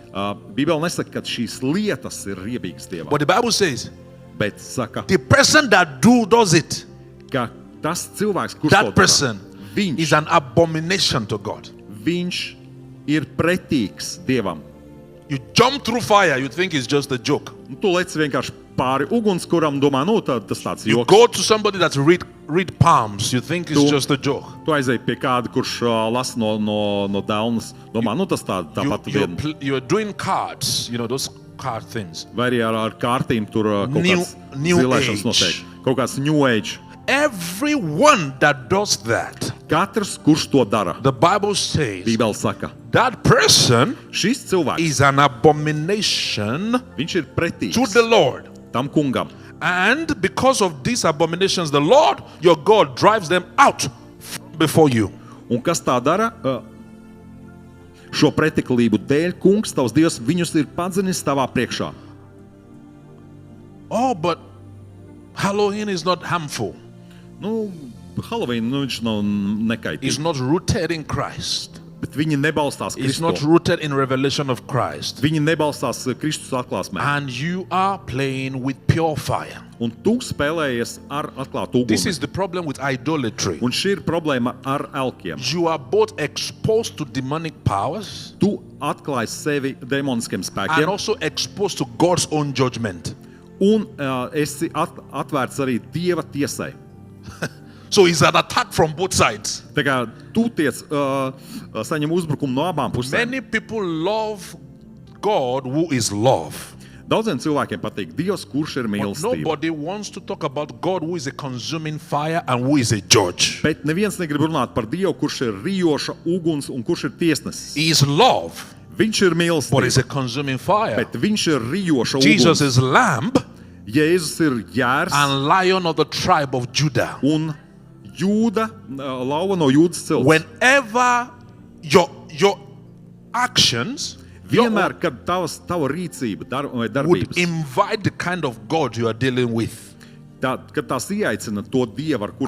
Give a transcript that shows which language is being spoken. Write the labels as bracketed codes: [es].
[lv] Bībele nesaka, ka šīs lietas ir riebīgas Dievam, [en] But the Bible says [lv] bet saka, [en] the person that does it, [lv] ka tas cilvēks, kurš to [en] that [lv] dara, [en] person [lv] viņš, [en] is an abomination to God. [lv] viņš ir pretīgs Dievam. [en] You jump through fire, you think it's just a joke. [lv] Un tu lec vienkārši pāri ugunskuram, domā, tas tāds [en] You [lv] joks. [en] go to somebody that read palms, you think it's [lv] Tu- [en] just a joke. [lv] Tu aizej pie kāda, kurš lasa no Daunas, domā, tas tāpat vien. [en] You're doing cards, those card things. [lv] Vai arī ar kārtīm tur kaut [en] New- [lv] kāds [en] new [lv] zilēšanas [en] age. [lv] notiek. Kaut kāds New Age. [en] Everyone that does that, [lv] Katrs, kurš to dara, [en] the Bible says [lv] Bībele saka, [en] that person [lv] šis cilvēks, [en] is an abomination [lv] viņš ir pretīgs [en] to the Lord. [lv] tam kungam. [en] And because of these abominations, the Lord your God drives them out before you. [lv] Un kas tā dara? Šo pretiklību dēļ kungs, tavs Dievs, viņus ir padzinis tavā priekšā. [en] Oh, but Halloween is not harmful. [lv] Halloween, viņš nav nekaitīgs. [en] It's not rooted in Christ. [lv] Bet viņi nebalstās [en] It's not [lv] Kristu. [en] rooted in revelation of Christ. [lv] Viņi nebalstās Kristus atklāsmē. [en] And you are playing with pure fire. [lv] Un tu spēlējies ar atklātu [en] This [lv] uguni. [en] is the problem with idolatry. [lv] Un šī ir problēma ar elkiem. [en] You are both exposed to demonic powers [lv] Tu atklāji sevi demoniskiem [en] and [lv] spēkiem [en] also exposed to God's own judgment. [lv] un esi atvērts arī Dieva tiesai. [en] So it's an attack from both sides. [lv] Tā kā tu tiec saņem uzbrukumu no abām pusēm. [en] Many people love God who is love. [lv] Daudziem cilvēkiem patīk Dievs, kurš ir [en] But [lv] mīlestība. [en] nobody wants to talk about God who is a consuming fire and who is a judge. [lv] Bet neviens negrib runāt par Dievu, kurš ir rijoša uguns un kurš ir tiesnesis. [en] He is love, [lv] Viņš ir [en] but is a [lv] mīlestība, [en] consuming fire. [lv] bet viņš ir rijoša [en] Jesus is lamb [lv] Jēzus ir jērs [en] and lion of the tribe of Judah. [lv] un Jūda, lauva no Jūdas cilts. [en] Whenever your actions [lv] Vienmēr, kad tava rīcība vai [en] would [lv] darbības, [en] invite the kind of God you are dealing with. [lv] kad tās ieaicina to Dievu, ar kur